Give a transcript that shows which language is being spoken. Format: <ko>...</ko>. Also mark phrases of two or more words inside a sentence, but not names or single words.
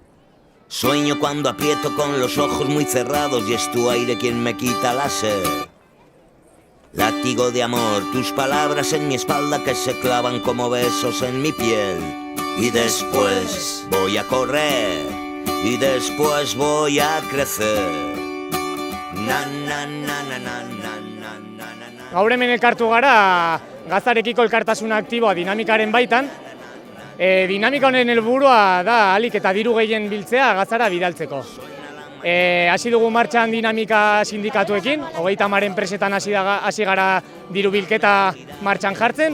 <es>Sueño cuando aprieto con los ojos muy cerrados y es tu aire quien me quita la sed. Látigo de amor, tus palabras en mi espalda que se clavan como besos en mi piel. Y después voy a correr y después voy a crecer. Na, na, na, na, na, na, na, na, na.</es> <eu>Gaur hemen elkartu gara Gazarekiko elkartasuna aktiboa dinamikaren baitan. Dinamika honen helburua da ahalik eta diru gehien biltzea Gazara bidaltzeko. Hasi dugu martxan dinamika sindikatuekin, 30 enpresetan hasi gara diru bilketa martxan jartzen.</eu>